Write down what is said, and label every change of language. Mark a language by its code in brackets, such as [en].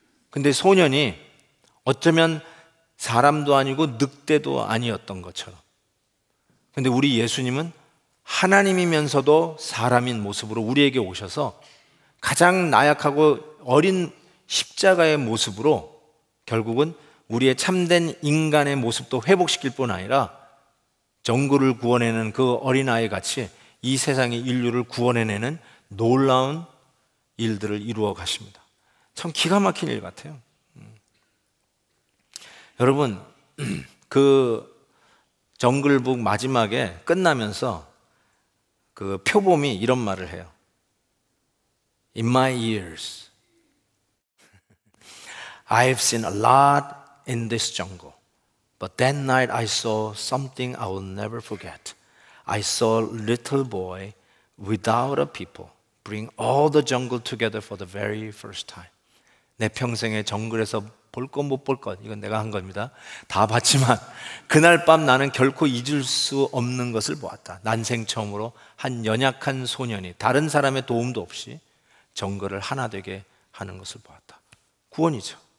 [ko] 근데 소년이 어쩌면 사람도 아니고 늑대도 아니었던 것처럼, 근데 우리 예수님은 하나님이면서도 사람인 모습으로 우리에게 오셔서 가장 나약하고 어린 십자가의 모습으로 결국은 우리의 참된 인간의 모습도 회복시킬 뿐 아니라 정글을 구원해내는 그 어린아이 같이 이 세상의 인류를 구원해내는 놀라운 일들을 이루어 가십니다. 참 기가 막힌 일 같아요. 여러분, 그 정글북 마지막에 끝나면서 그 표범이 이런 말을 해요. [en] In my years, I have seen a lot in this jungle. But that night I saw something I will never forget. I saw a little boy without a people bring all the jungle together for the very first time. [ko] 내 평생에 정글에서 볼 것 못 볼 것, 이건 내가 한 겁니다. 다 봤지만 그날 밤 나는 결코 잊을 수 없는 것을 보았다. 난생 처음으로 한 연약한 소년이 다른 사람의 도움도 없이 정글을 하나 되게 하는 것을 보았다. 구원이죠.